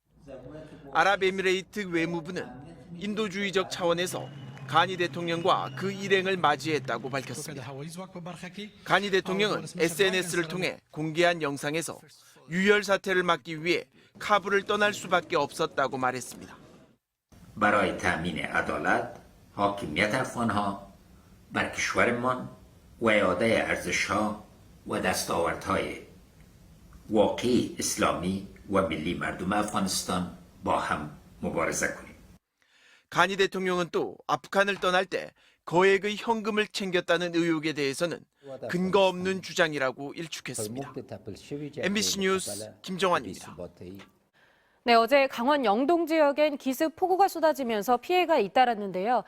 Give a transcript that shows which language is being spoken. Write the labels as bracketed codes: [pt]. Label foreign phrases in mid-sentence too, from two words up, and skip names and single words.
[ko] 아랍에미레이트 외무부는 인도주의적 차원에서 가니 대통령과 그 일행을 맞이했다고 밝혔습니다. 가니 대통령은 SNS를 통해 공개한 영상에서 유혈 사태를 막기 위해 카불을 떠날 수밖에 없었다고 말했습니다. [fa] برای تامین عدالت، حاکمیت افغان‌ها بر کشورمان و اعاده ارزش‌ها و دستاوردهای واقعی اسلامی و ملی مردم افغانستان با هم مبارزه کنیم. [ko] 가니 대통령은 또 아프간을 떠날 때 거액의 현금을 챙겼다는 의혹에 대해서는 근거 없는 주장이라고 일축했습니다. MBC 뉴스 김정환입니다. 네, 어제 강원 영동 지역엔 기습 폭우가 쏟아지면서 피해가 잇따랐는데요.